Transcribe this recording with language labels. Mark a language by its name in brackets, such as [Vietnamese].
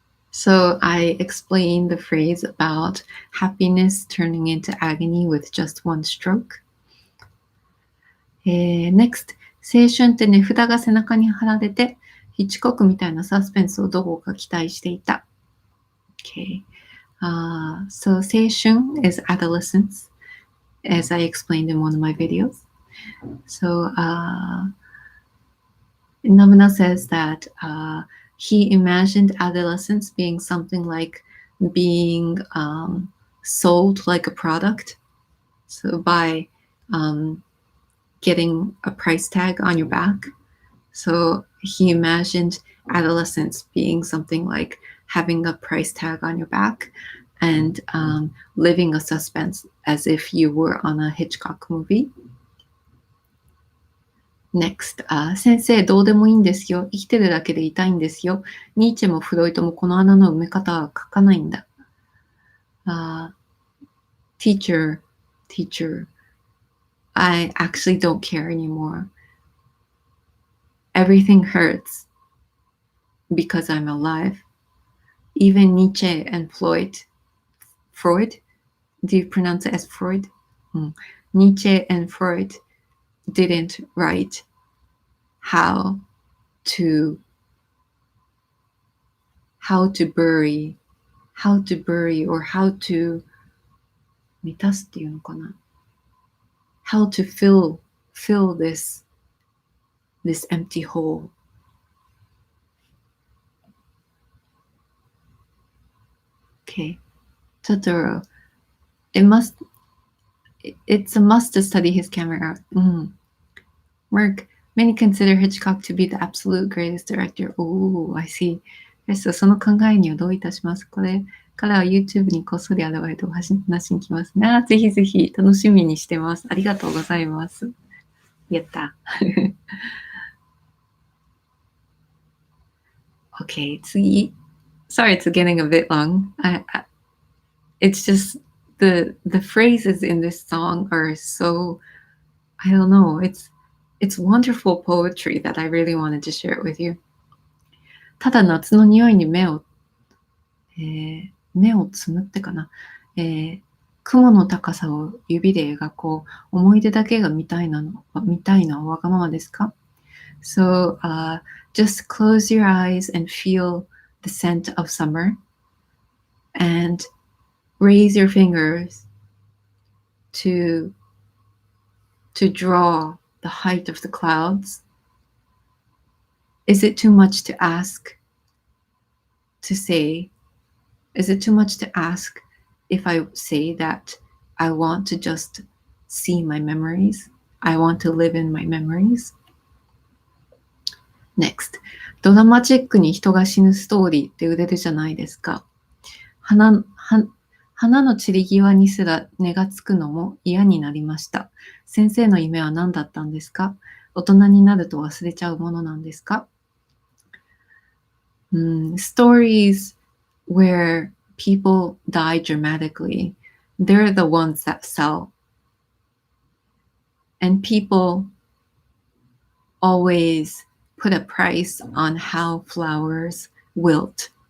[English] So I explained the phrase about happiness turning into agony with just one stroke. Next. [Japanese] 青春って値札が背中に貼られて、ヒッチコックみたいなサスペンスをどこか期待していた。 [English] Okay. So 青春 is adolescence, as I explained in one of my videos. So Nomina says that he imagined adolescence being something like being sold like a product. So by getting a price tag on your back. So he imagined adolescence being something like having a price tag on your back and living a suspense as if you were on a Hitchcock movie. [Japanese] Next, 先生どうでもいいんですよ。生きてるだけで痛いんですよ。ニーチェもフロイトもこの穴の埋め方は書かないんだ。 [English] Teacher, I actually don't care anymore. Everything hurts because I'm alive. Even Nietzsche and Freud? Do you pronounce it as Freud? Nietzsche and Freud didn't write how to bury or how to [Japanese] 満たすっていうのかな [English] how to fill this empty hole. Okay. Totoro. It's a must to study his camera art. Mark, many consider Hitchcock to be the absolute greatest director. Oh, I see. [Japanese] その考えにはどういたします。これからは YouTube にこっそり現れてお話に来ますね。ぜひぜひ楽しみにしてます。ありがとうございます。やった。 [English] Okay, [Japanese] 次。 [English] Sorry, it's getting a bit long. It's just the phrases in this song are so, I don't know, it's wonderful poetry that I really wanted to share it with you. [Japanese] ただ夏の匂いに目をつむってかな。雲の高さを指で描こう。思い出だけが見たいのはわがままですか？ [English] So, just close your eyes and feel the scent of summer and raise your fingers to draw the height of the clouds. Is it too much to ask to say? Is it too much to ask if I say that I want to just see my memories? I want to live in my memories? Next. [Japanese] ドラマチックに人が死ぬストーリーって売れるじゃないですか。花の散り際にすら根がつくのも嫌になりました。先生の夢は何だったんですか？大人になると忘れちゃうものなんですか？ [English] Stories where people die dramatically, they're the ones that sell. And people always put a price on how flowers wilt.